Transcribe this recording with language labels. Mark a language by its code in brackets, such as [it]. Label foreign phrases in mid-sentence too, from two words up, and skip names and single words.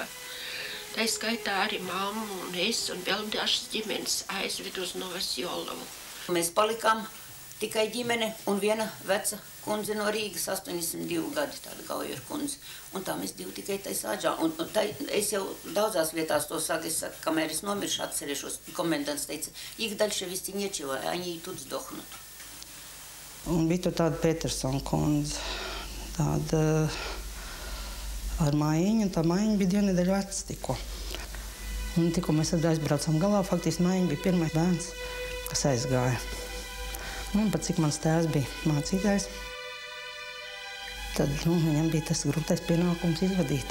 [lv] Tā skaitā arī mammu un es un vēl dažas ģimenes aizved uz Novasjolovu. Mēs palikām tikai ģimene un viena veca kundze no Rīgas, 82 gadi, tāda Gaujeru kundze. Un tā mēs divi tikai tai sāģā. Un tā, es jau daudzās vietās to saku, es saku, kamēr es nomiršu, atcerēšos, komendants teica, ik [ru] дальше вести нечего, они и тут сдохнут. [lv] Un bija tur tāda Petersona kundze, tāda ar mājiņu, un tā mājiņa bija 2 nedēļu vecs tikko. Un tikko mēs tad aizbraucam galā, faktiski mājiņa bija pirmais bērns, kas aizgāja. Un pat cik mans tēvs bija mācītājs, tad viņam bija tas grūtais pienākums izvadīt.